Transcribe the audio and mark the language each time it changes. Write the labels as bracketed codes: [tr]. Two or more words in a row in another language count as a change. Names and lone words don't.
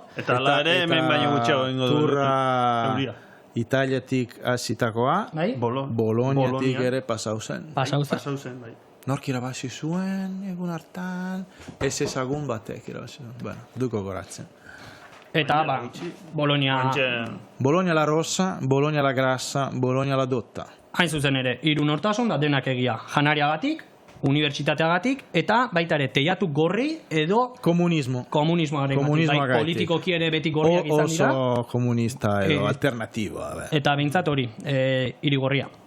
[eu] Eta ala ere, hemen baino gutxeago ingo du. Turra Italiatik azitakoa, Bolognatik ere pasau zen. Nork irabazi zuen, egun hartan, ez ezagun batek irabazi zuen. Duko goratzen. Eta, [it] Bologna la rossa, Bologna la grassa, Bologna la dotta. [eu] Hain zuzen ere, hiru nortasun da denak egia. Janariagatik, unibertsitateagatik, eta baita ere, teiatu gorri edo... Komunismoaren gatik. Politikoki ere beti gorriak izan dira. Oso komunista edo alternatiboa. Eta bintzat hori, hiri gorria.